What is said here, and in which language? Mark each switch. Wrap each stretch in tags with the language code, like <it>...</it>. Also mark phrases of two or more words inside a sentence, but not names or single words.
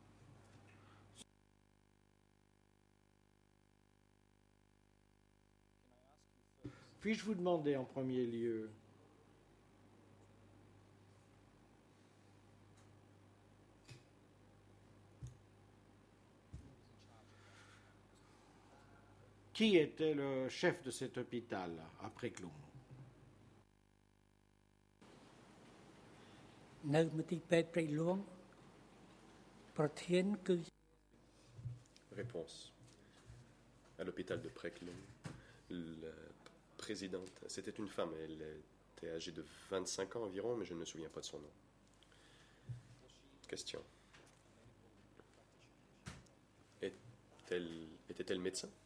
<fr>Puis-je vous demander en premier lieu qui était le chef de cet hôpital après Clou?</fr> <km>នៅមន្ទីរពេទ្យព្រៃលួងប្រធានគឺ</km> <fr>Réponse. À l'hôpital de Preclon, la présidente, c'était une femme, elle était âgée de 25 ans environ, mais je ne me souviens pas de son nom. Question. Était-elle médecin?</fr>